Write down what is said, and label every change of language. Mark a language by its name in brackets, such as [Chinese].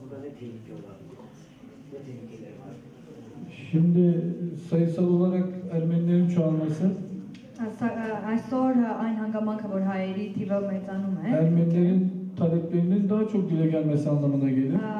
[Turkish] Burada ne tehlike olabilir? Ne tehlikeler var? Şimdi sayısal olarak Ermenilerin çoğalması, [Armenian] Այսօր այն հանգամանքը, որ հայերի թիվը մեծանում է, [Turkish] Ermenilerin taleplerinin daha çok dile gelmesi anlamına gelir.